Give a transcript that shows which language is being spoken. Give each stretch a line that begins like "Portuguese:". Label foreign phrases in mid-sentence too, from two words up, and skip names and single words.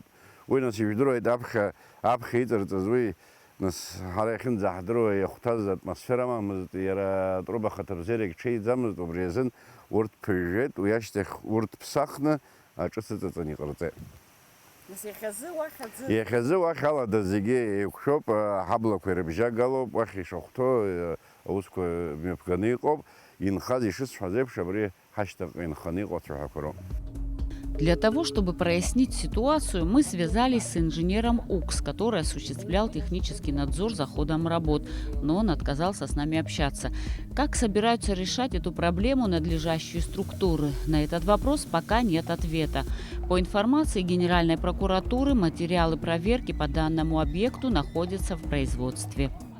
Abkhazian: Уи нас ижәдыруеит аԥхьа иҵарҵаз, уи нас ҳара иахьынӡаҳдыруа иахәҭаз атмосфера амамызт, иара труба хаҭырзерагь ҽеиӡамызт, убри азын урҭ ԥыжәжәеит, уи ашьҭахь урҭ ԥсахны аҿыц ыҵаҵаны иҟарҵеит. Иахьазы уахь алада зегьы еиқәшәоуп, аҳаблақәа ирыбжьагалоуп, уахь ишахәҭоу аусқәа мҩаԥганы иҟоуп, инхаз ишысҳәаз еиԥш абри ҳашьҭаҟа инханы иҟоу ацәаҳәақәа роуп.
Russian: Для того, чтобы прояснить ситуацию, мы связались с инженером УКС, который осуществлял технический надзор за ходом работ, но он отказался с нами общаться. Как собираются решать эту проблему надлежащие структуры? На этот вопрос пока нет ответа. По информации Генеральной прокуратуры, материалы проверки по данному объекту находятся в производстве.